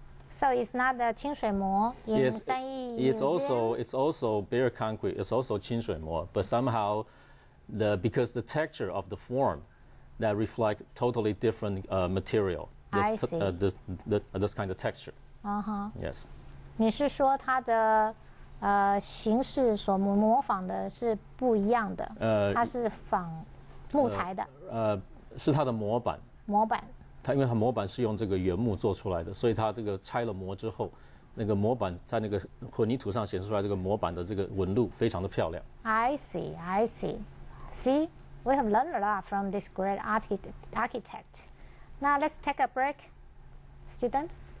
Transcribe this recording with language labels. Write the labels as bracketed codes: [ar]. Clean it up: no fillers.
[en] So it's not the 清水模 in Sanyi Museum? It's also bare concrete. It's also 清水模, but somehow because the texture of the form that reflect totally different material. This kind of texture. Yes. [zh] 你是说它的形式所模仿的是不一样的？它是仿木材的。是它的模板。模板。因为它模板是用这个原木做出来的，所以它这个拆了模之后，那个模板在那个混凝土上显示出来，这个模板的这个纹路非常的漂亮。 [en] I see. See, we have learned a lot from this great architect. Now let's take a break, students.